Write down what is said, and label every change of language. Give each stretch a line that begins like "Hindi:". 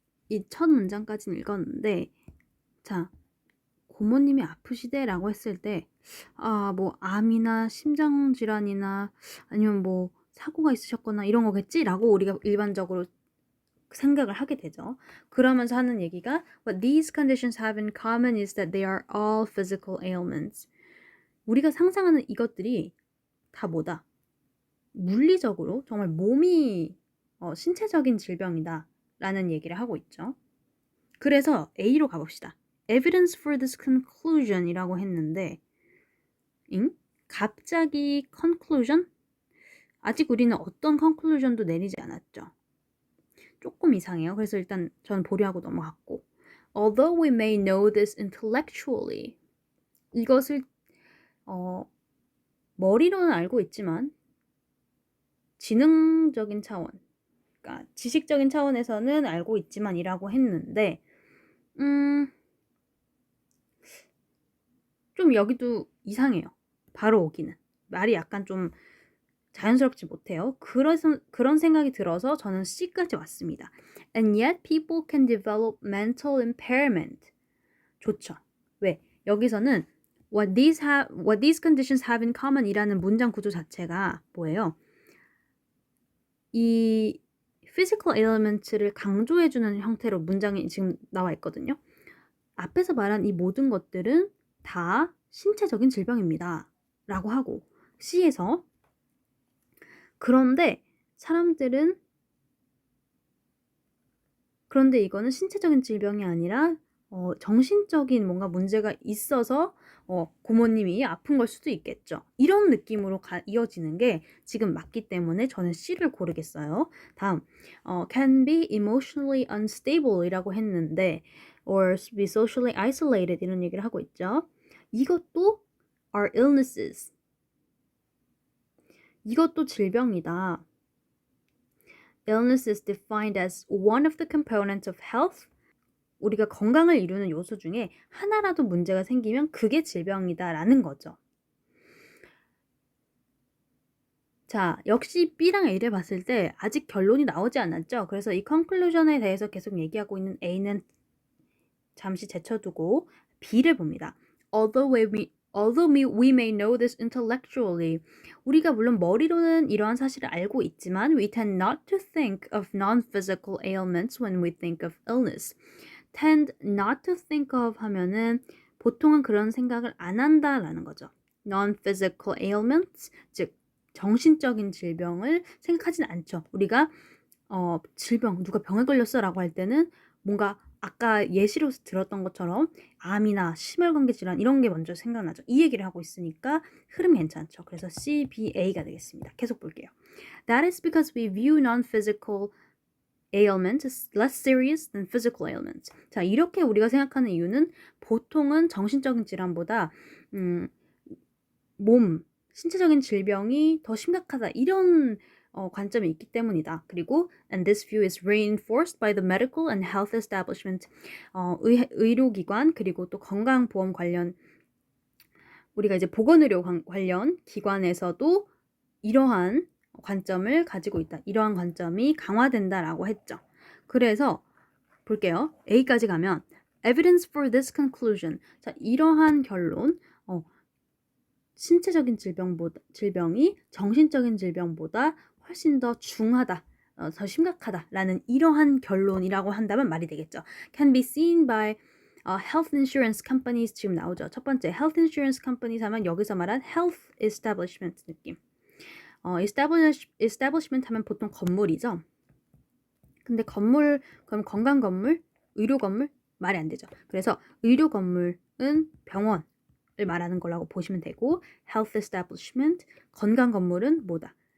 Korean: 이 첫 문장까지는 읽었는데, 자, 고모님이 아프시대라고 했을 때, 뭐, 암이나 심장질환이나 아니면 뭐, 사고가 있으셨거나 이런 거겠지라고 우리가 일반적으로 생각을 하게 되죠. 그러면서 하는 얘기가
English: What these conditions have in common is that they are all physical ailments.
Korean: 우리가 상상하는 이것들이 다 뭐다? 물리적으로 정말 몸이 신체적인 질병이다 라는 얘기를 하고 있죠. 그래서 A로 가봅시다.
English: Evidence for this conclusion
Korean: 이라고 했는데 갑자기
English: conclusion?
Korean: 아직 우리는 어떤 conclusion도 내리지 않았죠. 조금 이상해요. 그래서 일단 전 보류하고 넘어갔고
English: Although we may know this intellectually
Korean: 이것을 머리로는 알고 있지만 지능적인 차원 그러니까 지식적인 차원에서는 알고 있지만 이라고 했는데 좀 여기도 이상해요. 바로 오기는. 말이 약간 좀 자연스럽지 못해요. 그런 생각이 들어서 저는 C까지 왔습니다.
English: And yet people can develop mental impairment.
Korean: 좋죠. 왜? 여기서는
English: what these conditions have in common
Korean: 이라는 문장 구조 자체가 뭐예요? 이 physical element를 강조해주는 형태로 문장이 지금 나와 있거든요. 앞에서 말한 이 모든 것들은 다 신체적인 질병입니다. 라고 하고 C에서 그런데 사람들은 그런데 이거는 신체적인 질병이 아니라 정신적인 뭔가 문제가 있어서 고모님이 아픈 걸 수도 있겠죠. 이런 느낌으로 이어지는 게 지금 맞기 때문에 저는 C를 고르겠어요. 다음,
English: can be emotionally unstable
Korean: 이라고 했는데
English: or be socially isolated
Korean: 이런 얘기를 하고 있죠. 이것도
English: are illnesses.
Korean: 이것도 질병이다.
English: Illness is defined as one of the components of health.
Korean: 우리가 건강을 이루는 요소 중에 하나라도 문제가 생기면 그게 질병이다라는 거죠. 자, 역시 B랑 A를 봤을 때 아직 결론이 나오지 않았죠. 그래서 이 conclusion에 대해서 계속 얘기하고 있는 A는 잠시 제쳐두고 B를 봅니다.
English: Although we may know this intellectually,
Korean: 우리가 물론 머리로는 이러한 사실을 알고 있지만
English: we tend not to think of non-physical ailments when we think of illness. tend not to think of
Korean: 하면은 보통은 그런 생각을 안 한다라는 거죠. non-physical ailments, 즉 정신적인 질병을 생각하진 않죠. 우리가 질병, 누가 병에 걸렸어라고 할 때는 뭔가 아까 예시로 들었던 것처럼 암이나 심혈관계 질환 이런 게 먼저 생각나죠. 이 얘기를 하고 있으니까 흐름 괜찮죠. 그래서 C, B, A가 되겠습니다. 계속 볼게요.
English: That is because we view non-physical ailments is less serious than physical ailments.
Korean: 자, 이렇게 우리가 생각하는 이유는 보통은 정신적인 질환보다 신체적인 질병이 더 심각하다 이런 관점이 있기 때문이다. 그리고
English: and this view is reinforced by the medical and health establishment.
Korean: 의료기관 그리고 또 건강보험 관련 우리가 이제 보건의료 관련 기관에서도 이러한 관점을 가지고 있다. 이러한 관점이 강화된다라고 했죠. 그래서 볼게요. A까지 가면
English: evidence for this conclusion.
Korean: 자, 이러한 결론 신체적인 질병이 정신적인 질병보다 훨씬 더 중하다, 더 심각하다라는 이러한 결론이라고 한다면 말이 되겠죠.
English: Can be seen by health insurance companies
Korean: 지금 나오죠. 첫 번째 health insurance companies 하면 여기서 말한 health establishment 느낌. establishment 하면 보통 건물이죠. 근데 건물, 그럼 건강 건물, 의료 건물 말이 안 되죠. 그래서 의료 건물은 병원을 말하는 거라고 보시면 되고 health establishment, 건강 건물은 뭐다?